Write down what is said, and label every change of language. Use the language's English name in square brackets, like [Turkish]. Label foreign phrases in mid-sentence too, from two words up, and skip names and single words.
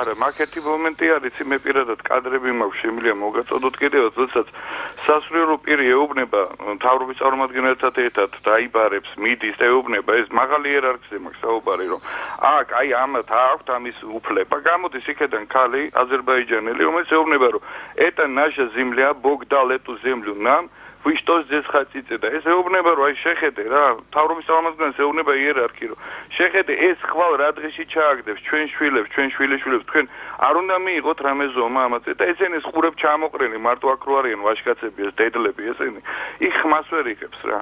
[Georgian] არა, მაგეთი მომენტი არის, მე პირადად კადრები მაქვს, შემიძლია მოგაწოდოთ კიდევაც, როდესაც სასულიერო პირი ეუბნება მთავრობის წარმომადგენელთან ერთად დაიბარებს, მიდის და ეუბნება, ეს მაღალი იერარქიაზე მაქვს საუბარი, რომ აქ აი ამათ აქვთ ამის უფლება. გამოდის იქიდან ქალი აზერბაიჯანელი, რომელიც ეუბნება, რომ [Russian] это наша земля, Бог дал эту землю нам. Вы что здесь хотите? [Georgian] და ეს ეუბნება რომ აი შეხედე რა, მთავრობის წარმომადგენელს ეუბნება იერარქი რომ შეხედე ეს ხვალ რა დღეში ჩააგდებს ჩვენ შვილებს, ჩვენ შვილიშვილებს, თქვენ არ უნდა მიიღოთ რამე ზომა ამაზე და ესენი ხურებ ჩამოყრენი მარტო აქ რო არიან ვაჟკაცები ეს დედლები ესენი იქ ხმას ვერ იღებს რა.